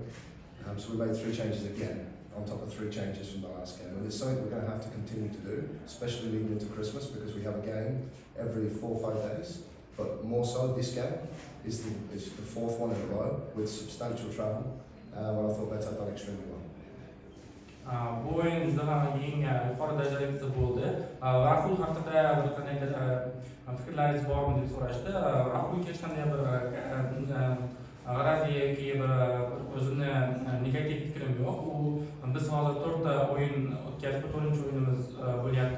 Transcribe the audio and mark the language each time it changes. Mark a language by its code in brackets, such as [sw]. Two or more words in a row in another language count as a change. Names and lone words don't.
[en] So we made 3 changes again, on top of 3 changes from the last game. And it's something we're going to have to continue to do, especially leading into Christmas, because we have a game every 4 or 5 days. But more so, this game is the 4th one in a row with substantial travel. And I thought Mehta done extremely well. [uz] Bu o'yin juda ham eng yuqori darajada bo'ldi. Rahul haqida bir qandaydir fikrlaringiz bormi deb so'rashdi. Rahul hech qanday bir g'arazli yoki bir o'zimni negativ fikrim yo'q. Biz hozir 4 ta o'yin o'tkazib, 4-chi o'yinimiz bo'lyapti.